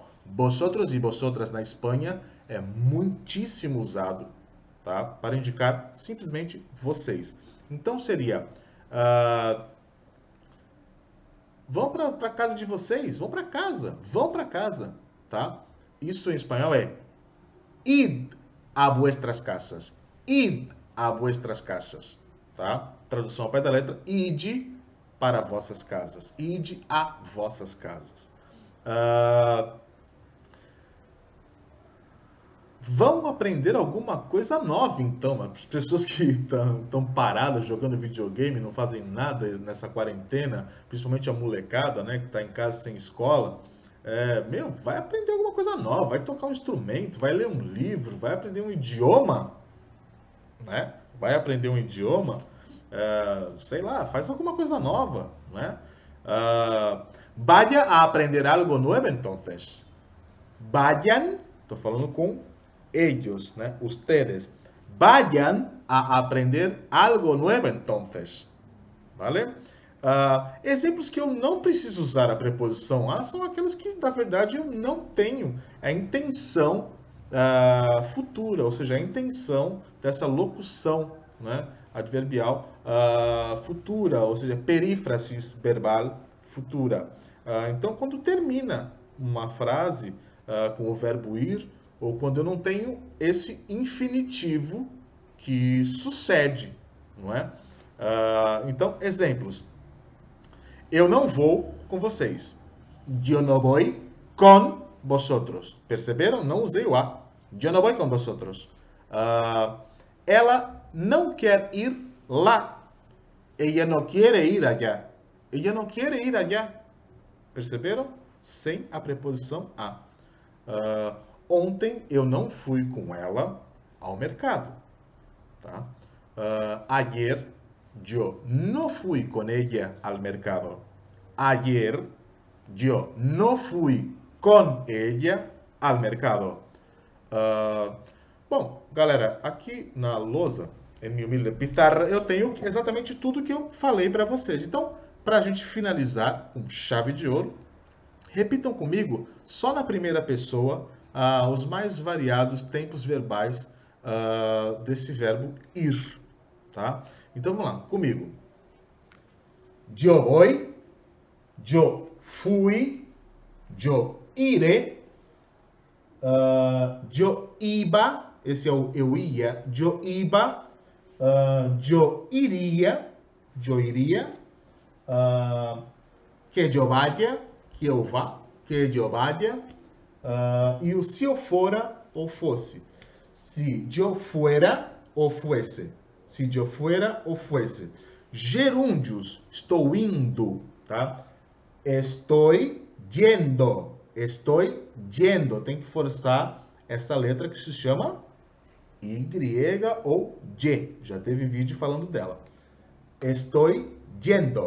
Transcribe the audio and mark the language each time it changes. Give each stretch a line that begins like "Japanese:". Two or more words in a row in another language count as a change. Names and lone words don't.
Portuguese: Vosotros e vosotras na Espanha é muitíssimo usado, tá? Para indicar simplesmente vocês. Então seria, vão para a casa de vocês, vão para casa, tá? Isso em espanhol é
Spanish: id a vuestras casas, id a vuestras casas,
Portuguese: tá? Tradução ao pé da letra, ide para vossas casas, ide a vossas casas. Vão aprender alguma coisa nova, então. As pessoas que estão paradas jogando videogame, não fazem nada nessa quarentena, principalmente a molecada, né, que está em casa sem escola, vai aprender alguma coisa nova, vai tocar um instrumento, vai ler um livro, vai aprender um idioma, né? Vai aprender um idioma, sei lá, faz alguma coisa nova, né?
Spanish: Vaya a aprender algo nuevo, entonces. Vayan,
Portuguese: estou falando com ellos, né? Ustedes.
Spanish: Vayan a aprender algo nuevo, entonces. Vale?
Portuguese: Exemplos que eu não preciso usar a preposição a são aqueles que, na verdade, eu não tenho a intenção futura, ou seja, a intenção dessa locução, né, adverbial futura, ou seja,
Spanish: perífrasis verbal futura.
Portuguese: Então, quando termina uma frase com o verbo ir, ou quando eu não tenho esse infinitivo que sucede, não é? Então, exemplos. Eu não vou com vocês.
Spanish: Yo no voy con vosotros.
Portuguese: Perceberam? Não usei o a.
Spanish: Yo no voy con vosotros.
Portuguese: Ela não quer ir lá.
Spanish: Ella no quiere ir allá. Ella no quiere ir allá.
Portuguese: Perceberam? Sem a preposição a. Ontem eu não fui com ela ao mercado. Tá?
Spanish: Ayer yo no fui con ella al mercado. Ayer yo no fui con ella al mercado.
Portuguese: Bom, galera, aqui na lousa, em minha humilde pizarra, eu tenho exatamente tudo que eu falei para vocês. Então, para a gente finalizar com chave de ouro, repitam comigo, só na primeira pessoa, os mais variados tempos verbais desse verbo ir, tá? Então vamos lá, comigo.
Spanish: Yo voy, yo fui, yo iré, yo iba,
Portuguese: esse é o eu ia,
Spanish: yo iba, yo iria, que yo vaya,
Portuguese: que eu vá,
Spanish: que yo vaya,
Portuguese: e o se eu fora ou fosse. Se eu fuera ou fuese. Se eu fuera ou fuese. Gerúndios, estou indo, tá? Estou yendo. Estou yendo. Tem que forçar essa letra que se chama Y ou Y. Já teve vídeo falando dela. Estou yendo.